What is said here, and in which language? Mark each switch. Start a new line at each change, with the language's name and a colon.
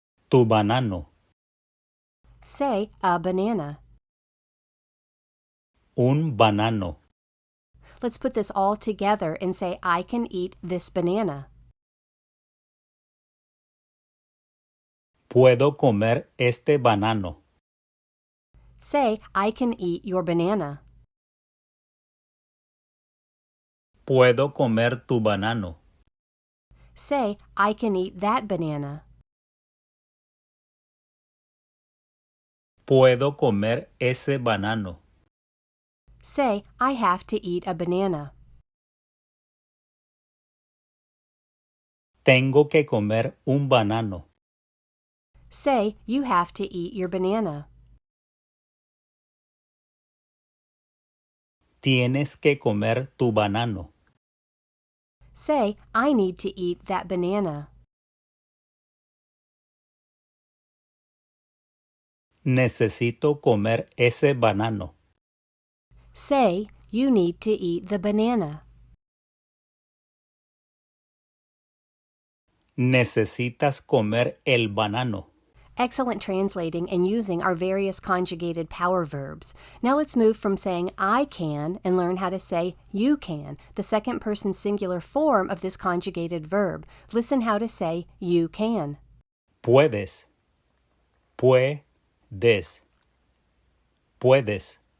Spanish: Tu banano.
English: Say a banana.
Spanish: Un banano.
English: Let's put this all together and say I can eat this banana.
Spanish: Puedo comer este banano.
English: Say I can eat your banana.
Spanish: Puedo comer tu banano.
English: Say I can eat that banana.
Spanish: Puedo comer ese banano.
English: Say I have to eat a banana.
Spanish: Tengo que comer un banano.
English: Say you have to eat your banana.
Spanish: Tienes que comer tu banano.
English: Say I need to eat that banana.
Spanish: Necesito comer ese banano.
English: Say you need to eat the banana.
Spanish: Necesitas comer el banano.
English: Excellent translating and using our various conjugated power verbs. Now let's move from saying I can and learn how to say you can, the second person singular form of this conjugated verb. Listen how to say you can.
Spanish: Puedes. Puedes. Puedes.